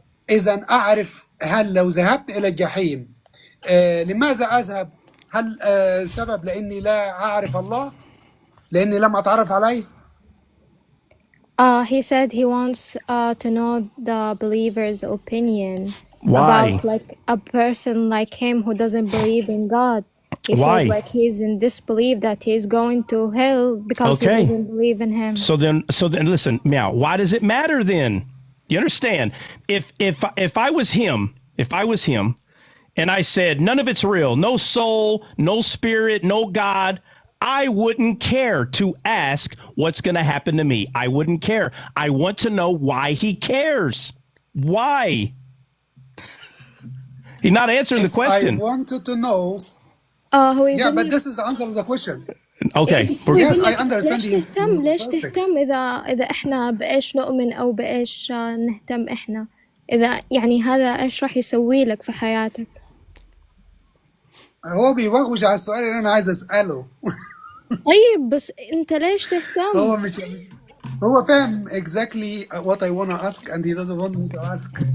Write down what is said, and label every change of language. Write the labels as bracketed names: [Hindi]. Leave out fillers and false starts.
[Arabic] إذا أعرف هل لو ذهبت إلى الجحيم لماذا أذهب؟ هل سبب لأني لا أعرف الله؟ لأني لم أتعرف عليه؟ [English] He said he wants to know the believer's opinion. Why? About like a person like him who doesn't believe in God. He said like he's in disbelief that he's going to hell because he doesn't believe in him. So then listen, Meow, why does it matter then? You understand? If I was him, and I said none of it's real, no soul, no spirit, no God, I wouldn't care to ask what's going to happen to me. I wouldn't care. I want to know why he cares. Why? He's not answering the question. I wanted to know. But this is the answer to the question. Okay. Yes, I understand him. [Arabic] ليش تهتم إذا إحنا بإيش نؤمن أو بإيش نهتم إحنا؟ إذا يعني هذا إيش راح يسوي لك في حياتك؟ هو بيوغوش على السؤال اللي أنا عايز أسأله. طيب بس أنت ليش تهتم؟ هو فاهم [English] exactly what I want to ask and he doesn't want me to ask.